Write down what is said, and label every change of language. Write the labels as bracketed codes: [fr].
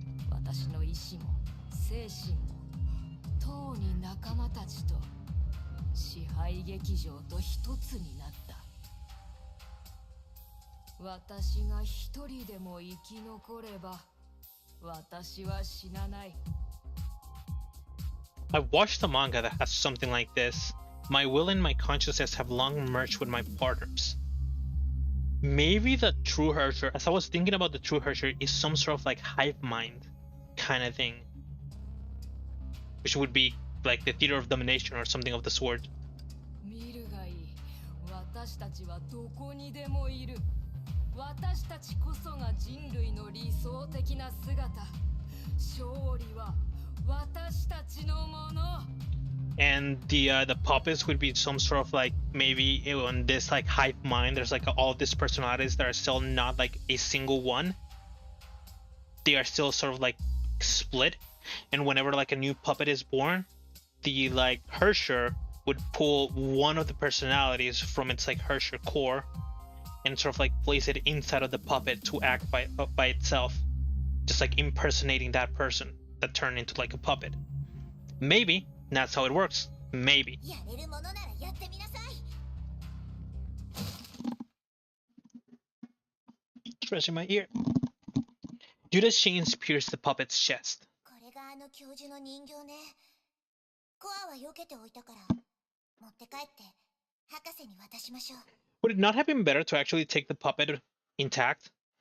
[ja] 私の意志も精神も、とうに仲間たちと支配劇場と一つになった。私が一人でも生き残れば、私は死なない。 [en] I've watched a manga that has something like this. My will and my consciousness have long merged with my partners. Maybe the true Herrscher, as I was thinking about the true Herrscher, is some sort of like hive mind kind of thing. Which would be like the theater of domination or something of the sort. [ja] 見るがいい。私たちはどこにでもいる。私たちこそが人類の理想的な姿。勝利は私たちのもの。 [en] And the puppets would be some sort of like maybe in this like hive mind. There's like all these personalities that are still not like a single one. They are still sort of like split. And whenever like a new puppet is born, the like Herrscher would pull one of the personalities from its like Herrscher core and sort of like place it inside of the puppet to act by itself, just like impersonating that person that turned into like a puppet. Maybe that's how it works. Maybe. [ja] やれるものならやってみなさい。 [en] Scratching my ear. Judah's chains pierce the puppet's chest. [ja] これがあの教授の人形ね。コアは避けておいたから、持って帰って博士に渡しましょう。 [en] Would it not have been better to actually take the puppet intact?